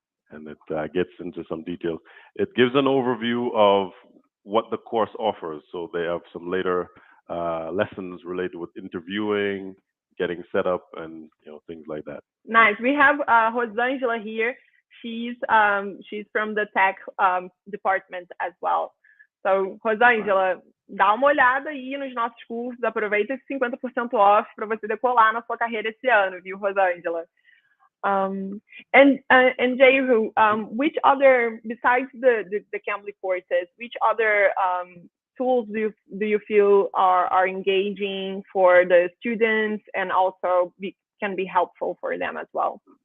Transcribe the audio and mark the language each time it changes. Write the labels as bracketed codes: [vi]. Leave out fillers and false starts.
[en] And it gets into some details. It gives an overview of what the course offers. So they have some later lessons related with interviewing, getting set up, and things like that. Nice. We have Rosangela here. She's from the tech department as well. [pt] So, Rosangela, dá uma olhada aí nos nossos cursos, aproveita esse 50% off para você decolar na sua carreira esse ano, viu, Rosangela? [en] And Jehu, which other, besides the Cambly courses, which other tools do you feel are engaging for the students and also can be helpful for them as well?